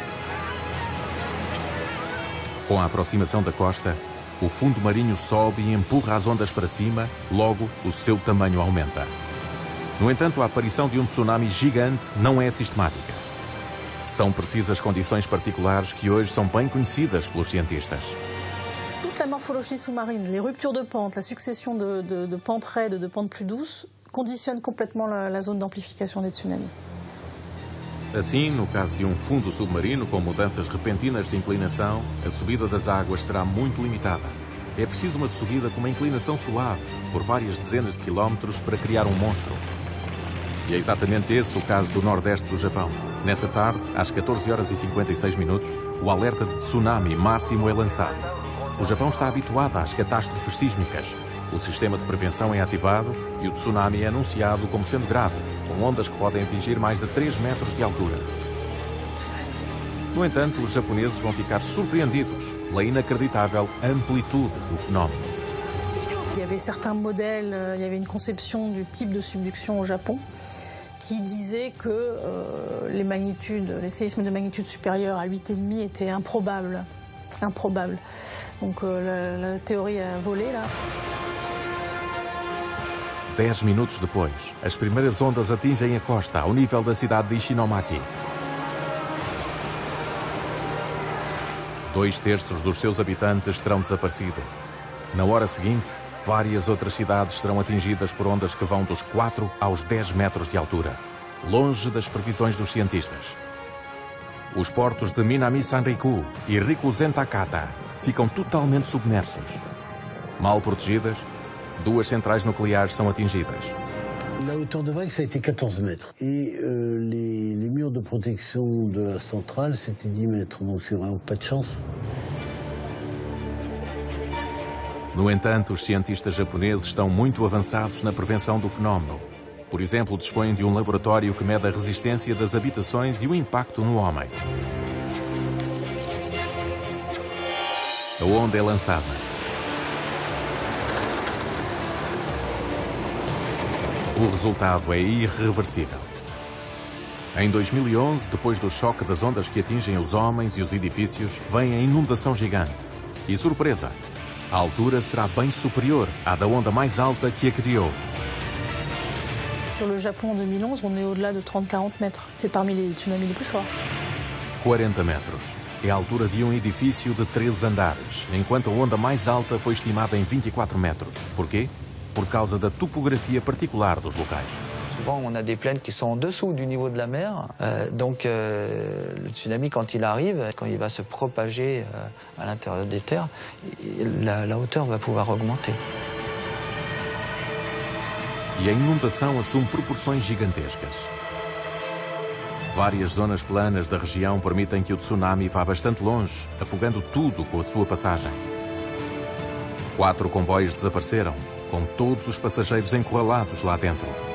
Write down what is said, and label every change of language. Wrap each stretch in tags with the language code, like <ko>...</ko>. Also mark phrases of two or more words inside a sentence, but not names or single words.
<pt>Com a aproximação da costa, o fundo marinho sobe e empurra as ondas para cima, logo o seu tamanho aumenta. No entanto, a aparição de um tsunami gigante não é sistemática. São precisas condições particulares que hoje são bem conhecidas pelos cientistas.</pt> <fr>Toute la morphologie sous-marine, les ruptures de pente, la succession de pentes raides, de pentes plus douces, conditionnent complètement la zone d'amplification des tsunamis.</fr> <pt>Assim, no caso de um fundo submarino com mudanças repentinas de inclinação, a subida das águas será muito limitada. É preciso uma subida com uma inclinação suave, por várias dezenas de quilómetros, para criar um monstro. E é exatamente esse o caso do nordeste do Japão. Nessa tarde, às 14 horas e 56 minutos, o alerta de tsunami máximo é lançado. O Japão está habituado às catástrofes sísmicas. O sistema de prevenção é ativado e o tsunami é anunciado como sendo grave, com ondas que podem atingir mais de 3 metros de altura. No entanto, os japoneses vão ficar surpreendidos pela inacreditável amplitude do fenómeno.</pt> <fr>Il y avait certains modèles, il y avait une conception du type de subduction au Japon qui disait que les séismes de magnitude supérieure à 8,5 étaient improbables. Donc la théorie a volé là.</fr> <pt>10 minutos depois, as primeiras ondas atingem a costa ao nível da cidade de Ishinomaki. 2/3 dos seus habitantes terão desaparecido. Na hora seguinte, várias outras cidades serão atingidas por ondas que vão dos 4 aos 10 metros de altura, longe das previsões dos cientistas. Os portos de Minami-Sanriku e Rikuzen-Takata ficam totalmente submersos. Mal protegidas, 2 centrais nucleares são atingidas.</pt> <fr>La hauteur de vague, ça a été 14 mètres. Et les murs de protection de la centrale, c'était 10 mètres. Donc c'est vraiment pas de chance.</fr> <pt>No entanto, os cientistas japoneses estão muito avançados na prevenção do fenómeno. Por exemplo, dispõem de um laboratório que mede a resistência das habitações e o impacto no homem. A onda é lançada. O resultado é irreversível. Em 2011, depois do choque das ondas que atingem os homens e os edifícios, vem a inundação gigante. E surpresa! a altura será bem superior à da onda mais alta que a criou.</pt> <fr>Sur le Japon en 2011, on est au-delà de 30-40 mètres. C'est parmi les tsunamis les plus forts.</fr> <pt>40 metros. É a altura de um edifício de 13 andares, enquanto a onda mais alta foi estimada em 24 metros. Porquê? Por causa da topografia particular dos locais.</pt> <fr>Souvent, on a des plaines qui sont en dessous du niveau de la mer. Donc, le tsunami, quand il arrive, quand il va se propager à l'intérieur des terres, la hauteur va pouvoir augmenter.</fr> <pt>E a inundação assume proporções gigantescas. Várias zonas planas da região permitem que o tsunami vá bastante longe, afogando tudo com a sua passagem. 4 comboios desapareceram, com todos os passageiros encurralados lá dentro.</pt>